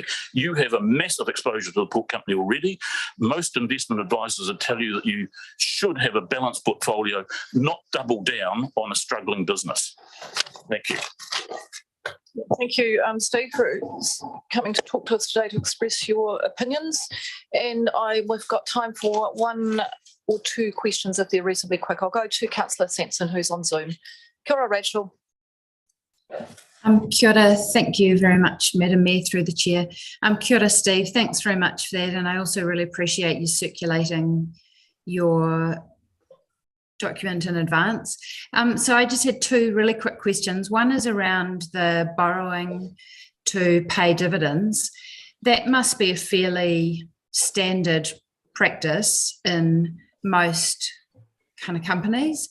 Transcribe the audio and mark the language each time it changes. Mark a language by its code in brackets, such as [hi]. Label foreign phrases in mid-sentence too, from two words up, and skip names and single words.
[en] You have a massive exposure to the port company already. Most investment advisors would tell you that you should have a balanced portfolio, not double down on a struggling business. Thank you. Thank you, Steve, for coming to talk to us today to express your opinions. And we've got time for one or two questions if they're reasonably quick. I'll go to Councillor Sampson, who's on Zoom. [mi] Kia ora, Rachel. Kia ora, [en] thank you very much, Madam Mayor, through the chair. [mi] Kia ora, [en] Steve, thanks very much for that. And I also really appreciate you circulating your document in advance. So I just had two really quick questions. One is around the borrowing to pay dividends. That must be a fairly standard practice in most kind of companies.